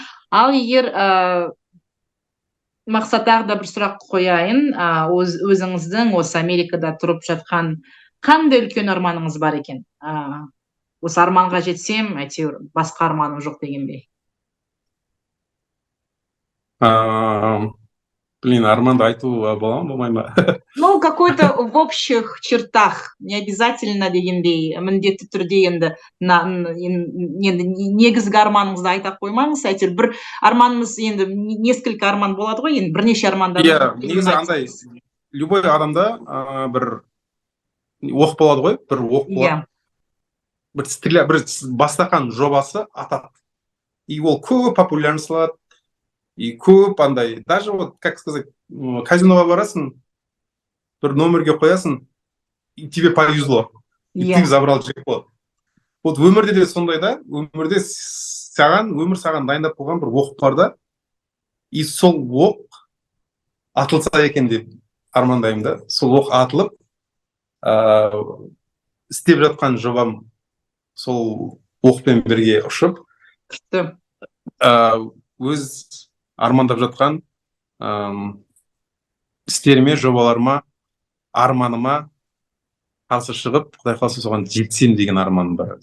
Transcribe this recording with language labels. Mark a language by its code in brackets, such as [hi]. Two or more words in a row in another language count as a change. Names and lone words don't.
[kk] Ал егер мақсат тағы да бір сұрақ қояйын, өзіңіздің осы Америкада тұрып жатқан қандай үлкен арманыңыз бар екен? Осы арманға жетсем, әйтеуір басқа арманым жоқ дегендей. Арманды айту бола ма, болмай ма? [ru] Ну, какой-то в общих чертах, не обязательно [kk] дегендей, міндетті түрде енді негізгі арманыңызды айта қоймаңыз, әйтеуір бір арманымыз, енді несколько арман болады ғой, енді бірнеше армандар. Иә, негізі андай, любой адамда бір оқ болады ғой, бір оқ болады. Бір бастаған жобасы атады. И ол көп популярность алады. И көп андай, [ru] даже вот, как сказать, [kk] казиноға барасың, бір номерге қоясың, [ru] и тебе повезло. И ты забрал джекпот. [kk] Вот өмірде де сондай да, өмір саған дайындап қойған бір оқ бар да, и сол оқ атылса екен деп армандаймын да. Сол оқ атылып, істеп жатқан жобам сол оқпен бірге ұшып, өз армандап жатқан істеріме, жобаларыма, арманыма қарсы шығып, Құдай қаласа соған жетсем деген арманым бар.